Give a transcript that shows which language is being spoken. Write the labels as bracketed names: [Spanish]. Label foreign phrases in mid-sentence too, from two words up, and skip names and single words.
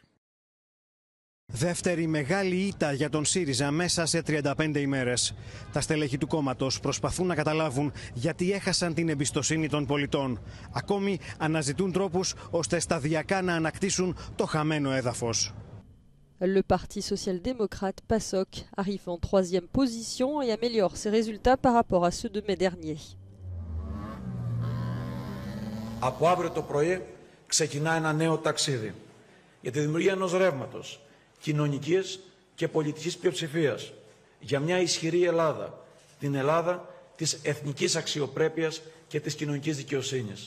[Greek] Δεύτερη μεγάλη ήττα για τον ΣΥΡΙΖΑ μέσα σε 35 ημέρες. Τα στελέχη του κόμματος προσπαθούν να καταλάβουν γιατί έχασαν την εμπιστοσύνη των πολιτών. Ακόμη αναζητούν τρόπους ώστε σταδιακά να ανακτήσουν το χαμένο έδαφος. [French] Le Parti social-démocrate PASOK arrive en troisième position et améliore ses résultats par rapport à ceux de mai dernier. [Greek] Από αύριο το πρωί ξεκινά ένα νέο ταξίδι για τη δημιουργία ενός ρεύματος κοινωνικής και πολιτικής πλειοψηφίας για μια ισχυρή Ελλάδα, την Ελλάδα της εθνικής αξιοπρέπειας και της κοινωνικής δικαιοσύνης.